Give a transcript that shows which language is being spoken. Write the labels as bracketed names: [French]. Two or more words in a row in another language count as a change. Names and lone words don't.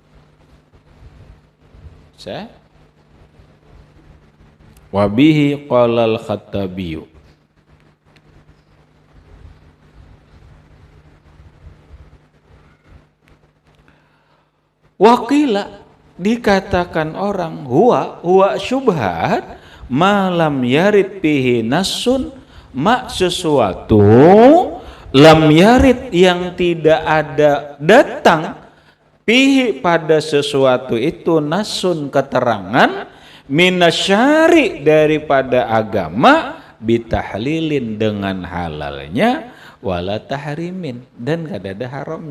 [Arabic] وبه قال الخطابي. وقيل, [Indonesian] dikatakan orang [Arabic] هو شبهة ما لم يرد به نص, [Banjar] mak sesuatu [Arabic] لم يرد [Banjar] yang tidak ada datang bihi pada sesuatu itu nasun keterangan minasyari daripada agama bitahlilin dengan halalnya [Arabic] ولا تحريم [Banjar] dan kada ada haramnya.